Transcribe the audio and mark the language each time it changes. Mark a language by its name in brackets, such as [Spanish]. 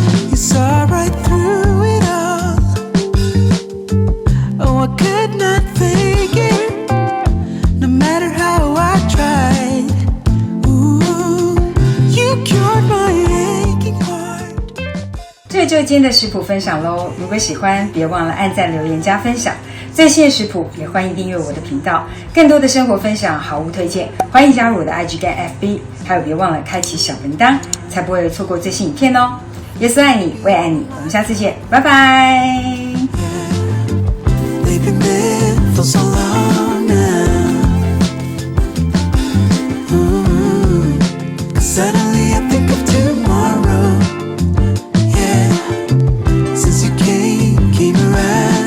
[English] You saw right through it all. Oh, I could not fake it, no matter how I tried. Ooh, you cured my aching heart. [Chinese] 这就是今天的食谱分享咯。如果喜欢，别忘了按赞、留言、加分享。最新的食谱也欢迎订阅我的频道。更多的生活分享、好物推荐，欢迎加入我的 IG 跟 FB。还有别忘了开启小铃铛，才不会错过最新影片哦。耶稣爱你，我也爱你，我们下次见，拜拜。 [English] Been there for so long now. Suddenly I think of tomorrow. Yeah, since you came around.